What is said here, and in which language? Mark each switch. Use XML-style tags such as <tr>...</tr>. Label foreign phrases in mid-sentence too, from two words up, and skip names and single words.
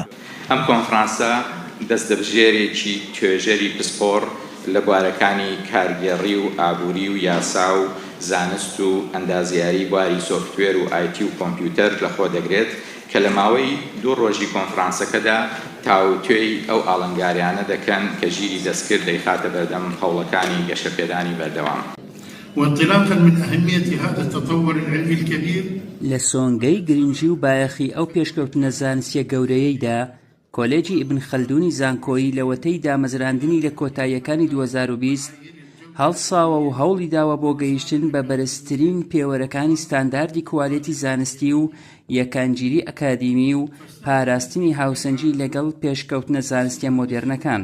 <ckb>ئەم کۆنفرانسە دەستەبژێرێکی توێژەری پسپۆڕ لە بوارەکانی کارگێڕی و ئابووری و یاسا و زانست و ئەندازیاری بواری سۆفتوێر و ئایتی و کۆمپیوتەر لەخۆ دەگرێت کە لە ماوەی 2 ڕۆژی کۆنفرانسەکەدا تاوتوێی ئەو ئاڵنگاریانە دەکەن کە ژیری دەستکرد دەیخاتە بەردەم هەوڵەکانی گەشەپێدانی بەردەوام.</ckb> <ar>وانطلاقا من أهمية هذا التطور العلمي الكبير</ar> <ckb>لسونگەی گرنگی و بایەخی ئەو پێشکەوتنە زانستیە گەورەیەیدا کۆلێجی ئیبن خەلدوونی زانکۆیی لە وەتەی دامەزراندنی لە کۆتاییەکانی 2020 هەڵساوە و هەوڵی داوە بۆ گەیشتن بە بەرزترین پێوەرەکانی ستانداردی کواڵێتی زانستی و یەکانگیری ئەکادیمی و پاراستنی هاوسەنگی لەگەڵ پێشکەوتنە زانستیە مۆدێرنەکان.</ckb>